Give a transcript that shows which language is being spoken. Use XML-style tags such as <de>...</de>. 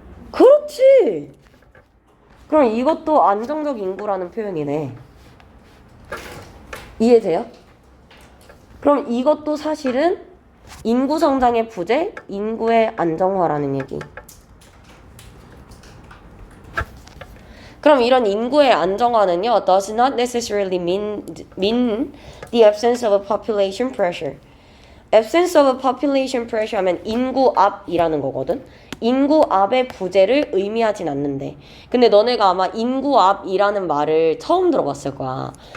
<ko>그렇지. 그럼 이것도 안정적 인구라는 표현이네. 이해돼요? 그럼 이것도 사실은 인구 성장의 부재, 인구의 안정화라는 얘기. 그럼 이런 인구의 안정화는요,</ko> <en>does not necessarily mean the absence of a population pressure.</en> <ko>absence of a population pressure 하면 인구 압이라는 거거든. 인구 압의 부재를 의미하진 않는데. 근데 너네가 아마 인구 압이라는 말을 처음 들어봤을 거야.</ko>